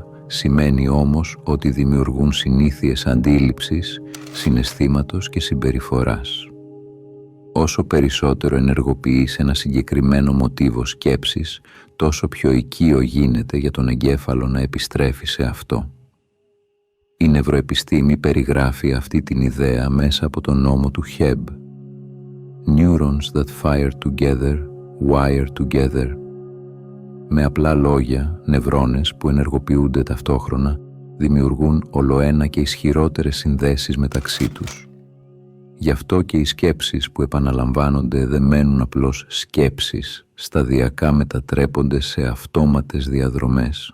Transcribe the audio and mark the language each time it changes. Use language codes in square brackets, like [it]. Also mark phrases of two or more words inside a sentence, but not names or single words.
[el] Σημαίνει όμως ότι δημιουργούν συνήθειες αντίληψης, συναισθήματος και συμπεριφοράς. Όσο περισσότερο ενεργοποιείς ένα συγκεκριμένο μοτίβο σκέψης, τόσο πιο οικείο γίνεται για τον εγκέφαλο να επιστρέφει σε αυτό. Η νευροεπιστήμη περιγράφει αυτή την ιδέα μέσα από τον νόμο του Hebb. [en] Neurons that fire together, wire together. [el] Με απλά λόγια, νευρώνες που ενεργοποιούνται ταυτόχρονα δημιουργούν ολοένα και ισχυρότερες συνδέσεις μεταξύ τους. Γι' αυτό και οι σκέψεις που επαναλαμβάνονται δεν μένουν απλώς σκέψεις, σταδιακά μετατρέπονται σε αυτόματες διαδρομές.